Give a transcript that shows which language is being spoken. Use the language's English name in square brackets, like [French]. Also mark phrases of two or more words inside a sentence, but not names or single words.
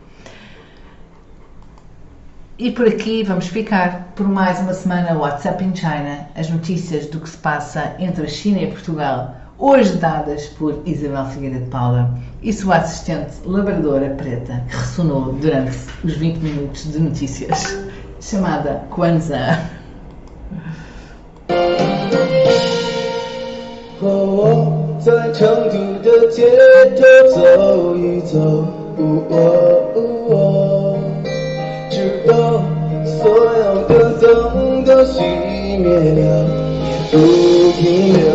[Portuguese] E por aqui vamos ficar por mais uma semana WhatsApp in China, as notícias do que se passa entre a China e Portugal, hoje dadas por Isabel Figueira de Paula e sua assistente labradora preta, que ressonou durante os 20 minutos de notícias, chamada Kwanzaa. [Chinese] 和我在成都的街头走一走，直到所有的灯都熄灭了，也不停留。